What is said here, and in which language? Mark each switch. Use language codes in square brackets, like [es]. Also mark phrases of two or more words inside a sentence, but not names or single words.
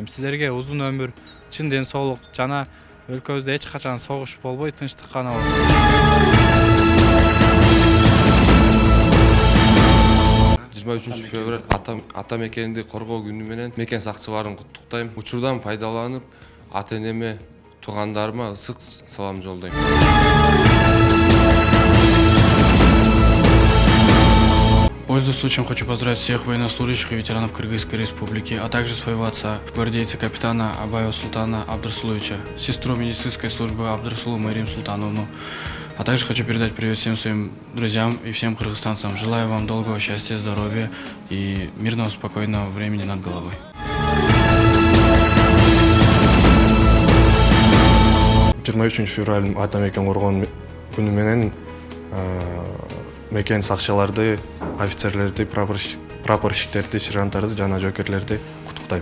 [ky] Сиздерге узун өмүр, чын ден соолук жана өлкөбүздө эч качан согуш болбой, тынчтык гана болсун. 23 февраль ата мекенди коргоо күнү менен мекен сакчыларын куттуктайм. Учурдан пайдаланып, ата-энеме, туугандарыма ысык салам жолдойм. [ru] Пользуясь случаем, хочу поздравить всех военнослужащих и ветеранов Кыргызской Республики, а также своего отца, гвардейца-капитана Абаева Султана Абдрасуловича, сестру медицинской службы Абдрасулу Марим Султановну. А также хочу передать привет всем своим друзьям и всем кыргызстанцам. Желаю вам долгого счастья, здоровья и мирного, спокойного времени над головой. [ky] Февраль ата мекен коргоо күнү менен мекен сакчыларды, офицерлерди, прапорщиктерди, сержанттарды жана жоокерлерди куттуктайм.